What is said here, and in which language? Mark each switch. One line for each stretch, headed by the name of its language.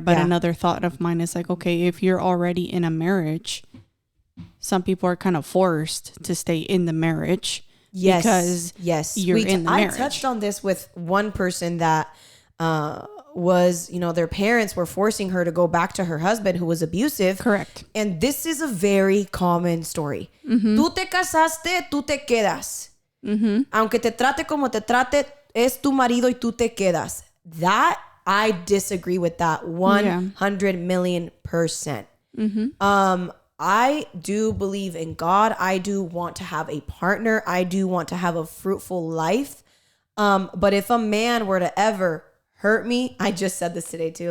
English: But another thought of mine is like, okay, if you're already in a marriage, some people are kind of forced to stay in the marriage because you're in the marriage. I touched on this with one person that was, their parents were forcing her to go back to her husband who was abusive. Correct. And this is a very common story.
Spanish: Tú te casaste, tú te quedas. Aunque te trate como te trate, es tu marido y tú te quedas.
English: That, I disagree with that 100 million %. I do believe in God. I do want to have a partner. I do want to have a fruitful life. But if a man were to ever hurt me, I just said this today too.